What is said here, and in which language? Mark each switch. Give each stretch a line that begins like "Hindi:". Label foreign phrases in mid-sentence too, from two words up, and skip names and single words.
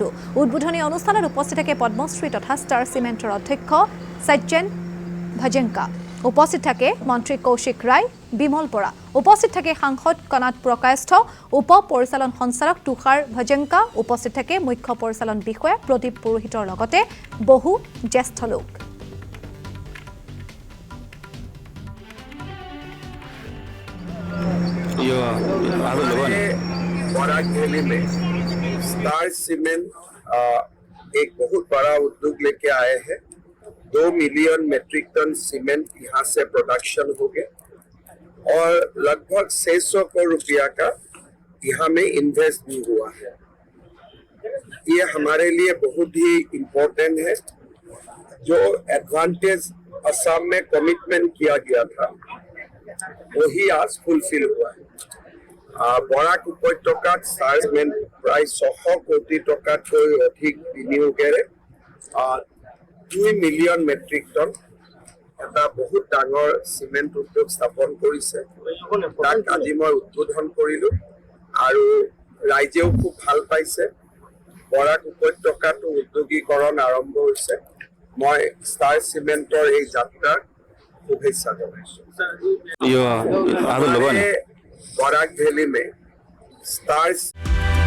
Assamese: উদ্বোধনী অনুষ্ঠানত উপস্থিত থাকে পদ্মশ্ৰী তথা ষ্টাৰ চিমেণ্টৰ অধ্যক্ষ সজ্জন ভজেংকা। উপস্থিত থাকে মন্ত্ৰী কৌশিক ৰায়, বিমল বৰা। উপস্থিত থাকে সাংসদ কনাত প্ৰকাশস্থ, উপ পৰিচালন সঞ্চালক তুষাৰ ভজেংকা। উপস্থিত থাকে মুখ্য পৰিচালন বিষয়া প্ৰদীপ পুৰোহিতৰ লগতে বহু জ্যেষ্ঠ লোক।
Hindi: बराक वैली में स्टार सीमेंट एक बहुत बड़ा उद्योग लेके आए हैं। 2
English: million metric ton
Hindi: सीमेंट यहाँ से प्रोडक्शन हो गया और लगभग 600 करोड़ रुपया का यहाँ में इन्वेस्ट भी हुआ है। ये हमारे लिए बहुत ही इम्पोर्टेंट है। जो एडवांटेज असम में कमिटमेंट किया गया था वही आज फुलफिल हुआ है।
Assamese: বৰাক উপত্যকাত ষ্টাৰ চিমেণ্ট প্ৰায় 600 কোটি টকাতকৈ অধিক বিনিয়োগেৰে 2
English: million metric ton
Assamese: এটা বহুত ডাঙৰ চিমেণ্ট উদ্যোগ স্থাপন কৰিছে। তাক আজি মই উদ্বোধন কৰিলোঁ আৰু ৰাইজেও খুব ভাল পাইছে। বৰাক উপত্যকাটো উদ্যোগীকৰণ আৰম্ভ হৈছে। মই ষ্টাৰ চিমেণ্টৰ এই যাত্ৰাৰ শুভেচ্ছা জনাইছোঁ।
Hindi: बराक बराक वैली में स्टार्स